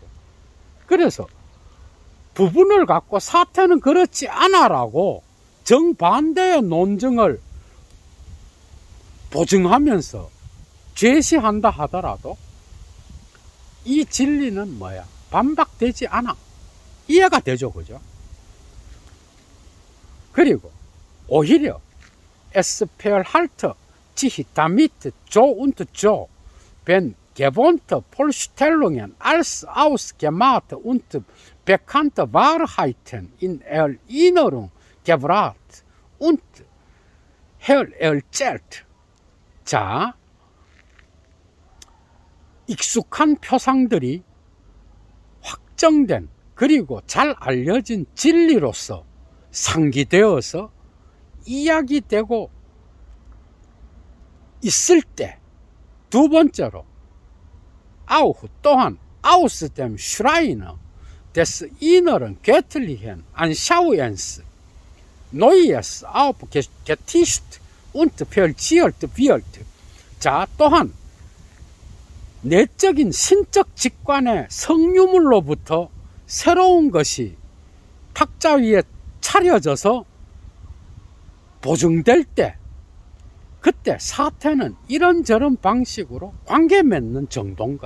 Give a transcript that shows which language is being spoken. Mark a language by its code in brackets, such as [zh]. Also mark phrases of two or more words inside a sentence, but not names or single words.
[ko] 그래서 부분을 갖고 사태는 그렇지 않아라고 정반대의 논증을 보증하면서 제시한다 하더라도 이 진리는 뭐야? 반박되지 않아. 이해가 되죠. 그죠? [de] 그리고 오히려 es verhält sich damit so und so, wenn gewohnte Vorstellungen als ausgemacht und bekannte Wahrheiten in Erinnerung gebracht und erzählt. [ko] 자, 익숙한 표상들이 확정된 그리고 잘 알려진 진리로서 상기되어서 이야기되고 있을 때, 두 번째로 [de] auch 또한 aus dem Schrein des inneren göttlichen Anschauens Neues aufgetischt und verziert wird. [ko] 자, 또한 내적인 신적 직관의 성유물로부터 새로운 것이 탁자 위에 차려져서 보증될 때, 그때 사태는 이런저런 방식으로 관계 맺는 정도인 거예요.